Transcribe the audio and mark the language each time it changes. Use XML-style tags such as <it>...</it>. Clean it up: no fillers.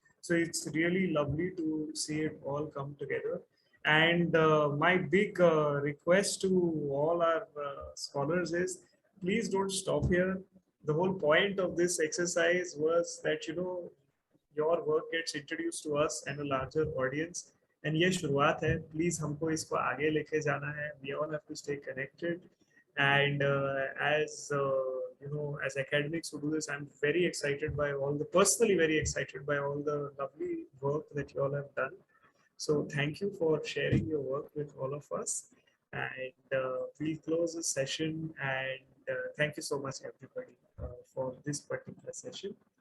<en>So it's really lovely to see it all come together. And my big request to all our scholars is, please don't stop here. The whole point of this exercise was that, your work gets introduced to us and a larger audience. And</en> <hi>ये शुरुआत है.</hi> <en>Please</en> <hi>हमको इसको आगे लेके जाना है.</hi> <en>We all have to stay connected. And as academics who do this, I'm very excited by personally very excited by all the lovely work that you all have done. So thank you for sharing your work with all of us. And we'll close the session. And thank you so much, everybody, for this particular session.</en>